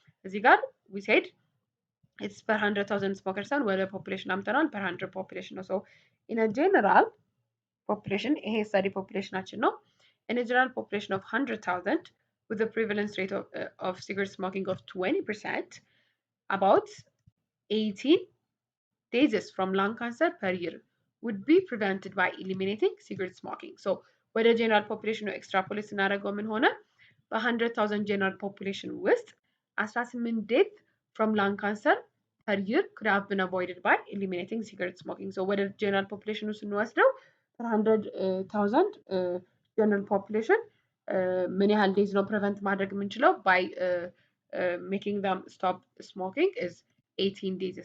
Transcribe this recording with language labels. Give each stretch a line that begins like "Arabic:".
Amharic: እዚህ ጋር
English: we said it's per 100,000 smokers on where population
Amharic: አምጥተናል
English: per 100 population ነው. So in a general population, ይሄ study population ነው. In a general population of 100,000 with a prevalence rate of cigarette smoking of 20%, about 18 days from lung cancer per year would be prevented by eliminating cigarette smoking.
Amharic: So ወደ general population ነው extrapolate ስናደርገው ምን ሆነ?
English: በ100,000 general population ውስጥ 18 death from lung cancer per year could have been avoided by eliminating cigarette smoking.
Amharic: So ወደ general population ውስጥ ስንወስደው 100,000 general population ምን ያህል ዴዝ ነው ፕሪቨንት ማድረግ የምንችለው
English: by making them stop smoking is 18 days.